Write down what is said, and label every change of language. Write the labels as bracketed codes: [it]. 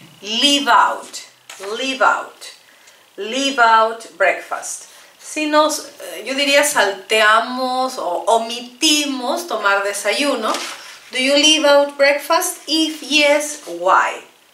[en] Leave out, leave out, leave out breakfast. [es] Si nos, yo diría salteamos o omitimos tomar desayuno. [en] Do you leave out breakfast? If yes, why?